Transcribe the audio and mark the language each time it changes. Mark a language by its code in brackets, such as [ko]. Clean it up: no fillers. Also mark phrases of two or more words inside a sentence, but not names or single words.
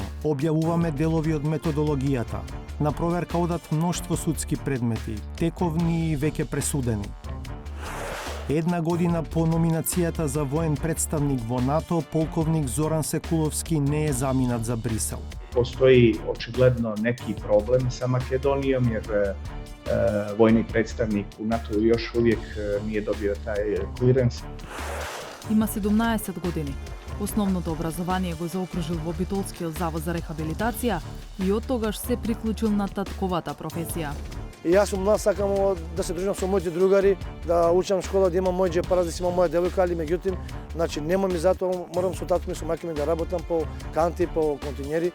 [mk] Објавуваме делови од методологијата. На проверка одат мноштво судски предмети, тековни и веќе пресудени. Една година по номинацијата за воен представник во НАТО, полковник Зоран Секуловски не е заминат за Брисел. Постои очигледно неки проблем [hr] sa Makedonijom jer vojni predstavnik u NATO još uvijek nije dobio taj clearance. [mk] Има 17 години. Основното образование го заокружил во Битолскиот завод за рехабилитација и од тогаш се приклучил на татковата професија. И јас сум сакам да се дружам со моите другари, да учам школа, да имам мој џепараз, да си имам моја девојка, али меѓутоа, значи нема ми затоа, морам со татко ми, со мајка ми да работам по канти, по континери.